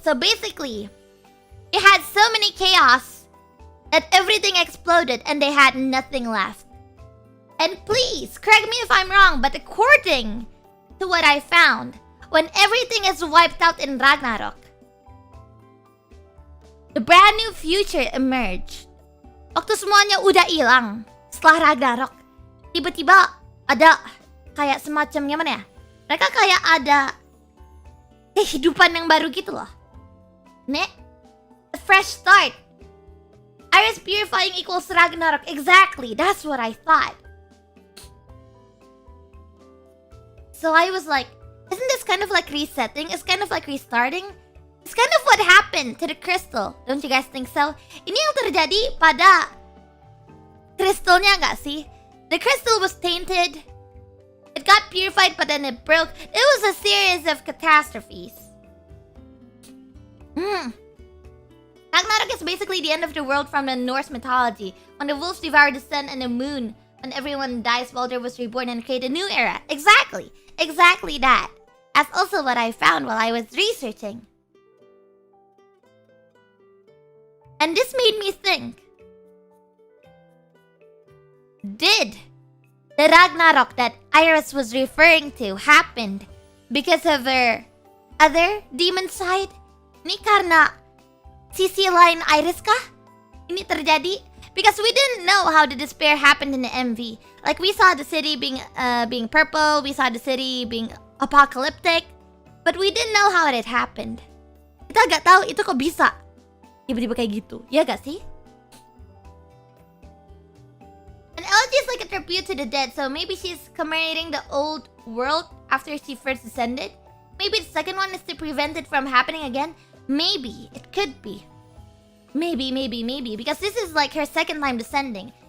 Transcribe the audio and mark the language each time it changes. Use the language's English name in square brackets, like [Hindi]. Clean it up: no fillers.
[English] So basically, it had so many chaos that everything exploded and they had nothing left. And please, correct me if I'm wrong, but according to what I found, when everything is wiped out in Ragnarok, the brand new future emerged. [Indonesian] Waktu semuanya udah hilang setelah Ragnarok, tiba-tiba ada kayak semacam gimana ya? Mereka kayak ada kehidupan yang baru gitu loh. Ne? [English] A fresh start. IRyS purifying equals Ragnarok. Exactly, that's what I thought. So I was like, isn't this kind of like resetting? It's kind of like restarting. It's kind of what happened to the crystal. Don't you guys think so? [Indonesian] Ini yang terjadi pada kristalnya nggak sih? [English] The crystal was tainted. It got purified, but then it broke. It was a series of catastrophes. Ragnarok is basically the end of the world from the Norse mythology, when the wolves devoured the sun and the moon, when everyone dies, Baldur was reborn and created a new era. Exactly that. That's also what I found while I was researching. And this made me think, did the Ragnarok that IRyS was referring to happened because of her other demon side? [Indonesian] Ini karena sisi lain IRyS kah? Ini terjadi? [English] Because we didn't know how the despair happened in the MV. Like we saw the city being purple, we saw the city being apocalyptic, but we didn't know how it happened. [Indonesian] Kita gak tahu itu kok bisa tiba-tiba kayak gitu, ya gak sih? [English] An elegy is like a tribute to the dead, so maybe she's commemorating the old world after she first descended. Maybe the second one is to prevent it from happening again. Maybe, it could be. Maybe, because this is like her second time descending.